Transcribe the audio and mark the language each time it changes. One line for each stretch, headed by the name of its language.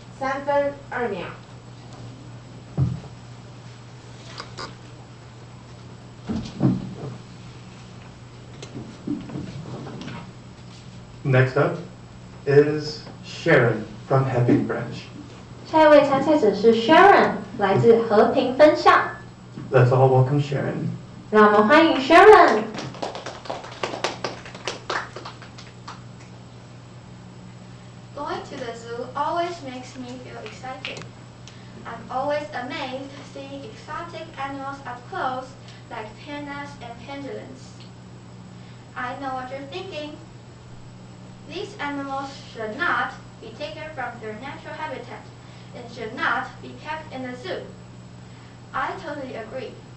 Chinese: 3分2秒。
English: Next up is Sharon from Hepping Branch.
Chinese: 下一位参赛者是 Sharon， 来自和平分校。
English: Let's all welcome Sharon.
Chinese: 让我们欢迎 Sharon。
English: Going to the zoo always makes me feel excited. I'm always amazed seeing exotic animals up close, like pandas and pangolins. I know what you're thinking. These animals should not be taken from their natural habitat and should not be kept in the zoo. I totally agree.